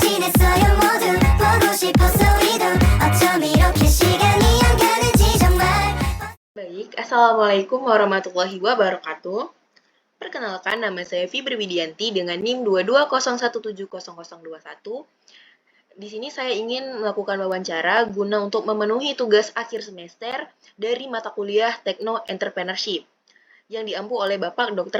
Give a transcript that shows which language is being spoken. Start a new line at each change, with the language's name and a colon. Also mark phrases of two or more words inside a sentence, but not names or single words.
Korean: 있어요 모두 보고 싶어서 이도 어쩜 이렇게 시간이 안 가는지 정말.
Arabic: Baik, السلام عليكم ورحمة الله وبركاته.
Indonesian: Perkenalkan, nama saya Fibri Widianti dengan NIM 2201700021. Di sini saya ingin melakukan wawancara guna untuk memenuhi tugas akhir semester dari mata kuliah Tekno Entrepreneurship yang diampu oleh Bapak Dr.